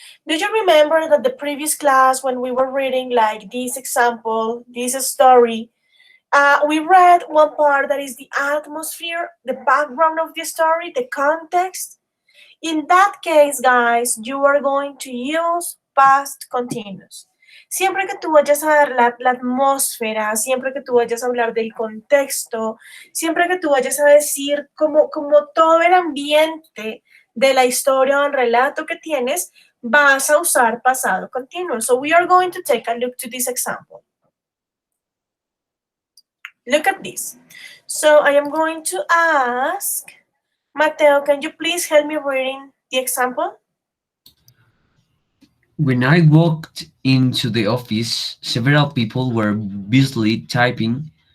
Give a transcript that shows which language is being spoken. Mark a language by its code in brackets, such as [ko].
[en] Do you remember that the previous class when we were reading like this example, this story, we read one part that is the atmosphere, the background of the story, the context. In that case, guys, you are going to use past continuous. [es] Siempre que tú vayas a dar la atmósfera, siempre que tú vayas a hablar del contexto, siempre que tú vayas a decir como todo el ambiente de la historia o el relato que tienes, vas a usar pasado continuo. [en] So we are going to take a look to this example. Look at this. So I am going to ask Mateo, can you please help me reading the example? When I walked into the office, several people were busily typing.